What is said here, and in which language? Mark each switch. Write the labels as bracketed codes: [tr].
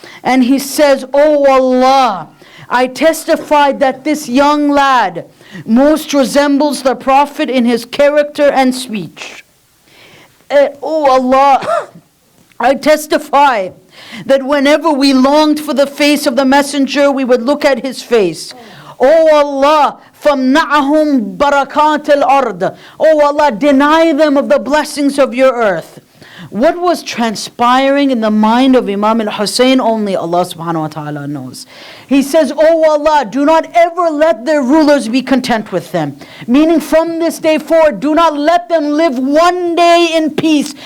[en] And he says, Oh Allah, I testify that this young lad most resembles the Prophet in his character and speech. Oh Allah, I testify that whenever we longed for the face of the Messenger, we would look at his face. Oh Allah, [ar] فَمْنَعَهُمْ بَرَكَاتِ الْأَرْضِ. [en] Oh Allah, deny them of the blessings of your earth. What was transpiring in the mind of Imam al-Hussein, only Allah subhanahu wa ta'ala knows. He says, Oh Allah, do not ever let their rulers be content with them. Meaning from this day forward, do not let them live one day in peace.